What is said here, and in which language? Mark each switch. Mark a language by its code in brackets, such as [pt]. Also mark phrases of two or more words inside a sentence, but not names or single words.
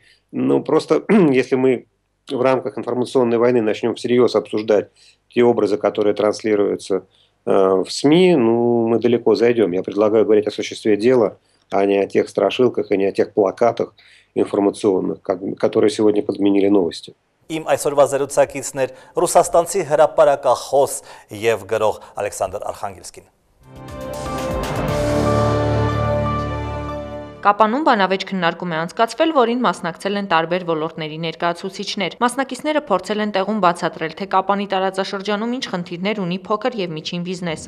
[ru] Ну, просто если мы в рамках информационной войны начнем всерьез обсуждать те образы, которые транслируются в СМИ, ну, мы далеко зайдем. Я предлагаю говорить о существе дела, а не о тех страшилках и не о тех плакатах информационных, которые сегодня подменили новости. [hy] Իմ այսօրվա զրուցակիցներ ռուսաստանցի հրապարակախոս եւ գրող Ալեքսանդր Արխանգելսկին։ Կապանում բանավեճ քննարկում է անցկացվել, որին մասնակցել են տարբեր ոլորտների ներկայացուցիչներ։ Մասնակիցները փորձել են տեղում բացատրել, թե Կապանի տարածաշրջանում ինչ խնդիրներ ունի փոքր եւ միջին բիզնեսը։